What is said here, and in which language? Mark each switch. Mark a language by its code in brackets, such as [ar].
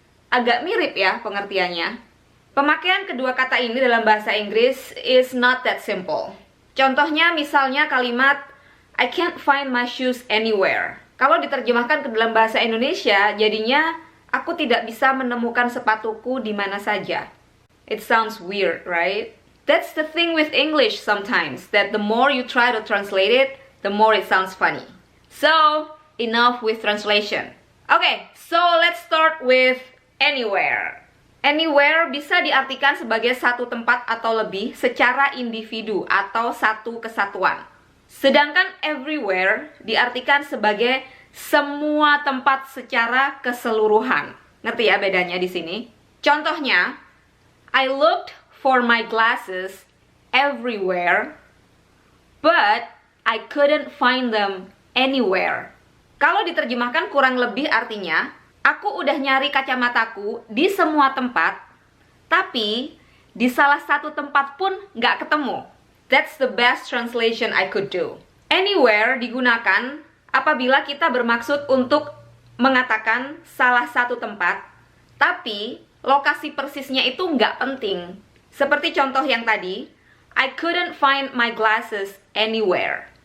[id] Agak mirip ya pengertiannya. Pemakaian kedua kata ini dalam bahasa Inggris [en] is not that simple. [id] Contohnya misalnya kalimat [en] I can't find my shoes anywhere. [id] Kalau diterjemahkan ke dalam bahasa Indonesia, jadinya aku tidak bisa menemukan sepatuku di mana saja. [en] It sounds weird, right? That's the thing with English sometimes, that the more you try to translate it, the more it sounds funny. So, enough with translation. Okay, so let's start with anywhere. [id] Anywhere bisa diartikan sebagai satu tempat atau lebih secara individu atau satu kesatuan. Sedangkan everywhere diartikan sebagai semua tempat secara keseluruhan. Ngerti ya bedanya di sini? Contohnya, [en] I looked for my glasses everywhere, but I couldn't find them anywhere. [id] Kalau diterjemahkan kurang lebih artinya, aku udah nyari kacamataku di semua tempat, tapi di salah satu tempat pun nggak ketemu. [en] That's the best translation I could do. [id] Anywhere digunakan apabila kita bermaksud untuk mengatakan salah satu tempat, tapi lokasi persisnya itu nggak penting. Seperti contoh yang tadi, [en] I couldn't find my glasses anywhere.